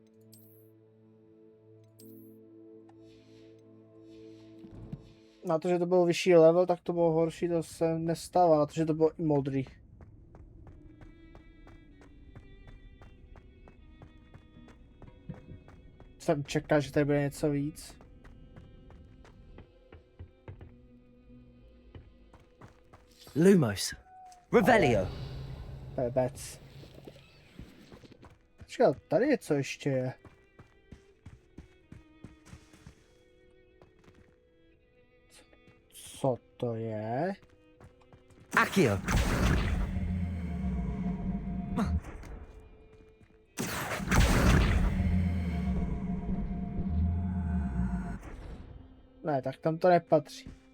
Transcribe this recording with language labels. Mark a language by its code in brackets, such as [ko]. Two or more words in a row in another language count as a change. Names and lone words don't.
[cs] Na to, že to byl vyšší level, tak to bylo horší, to se nestává. Na to, že to bylo i modrý. Jsem čekal, že tady bude něco víc. [la] Lumos. Revelio. Pebec. [cs] Počkej, tady něco ještě je. Co to je? [la] Accio. [cs] Ne, tak tam to nepatří.